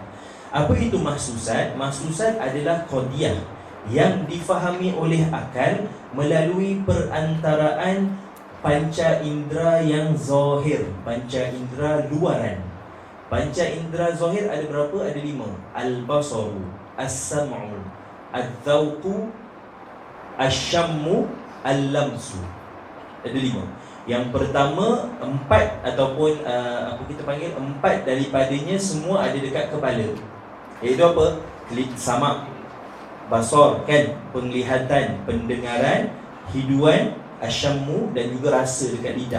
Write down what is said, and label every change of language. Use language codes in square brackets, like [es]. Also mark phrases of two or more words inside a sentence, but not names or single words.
[ms] Apa itu mahsusat? Mahsusat adalah qadiyah yang difahami oleh akal melalui perantaraan panca indera yang zahir, panca indera luaran. Panca indera zahir ada berapa? Ada 5. [ar] البصر، السمع، الذوق، الشم، اللمس. [ms] Ada 5. Yang pertama 4 ataupun kita panggil 4 daripadanya semua ada dekat kepala. Iaitu apa? Samak, basar kan, penglihatan, pendengaran, hiduan, asyammu dan juga rasa dekat lidah.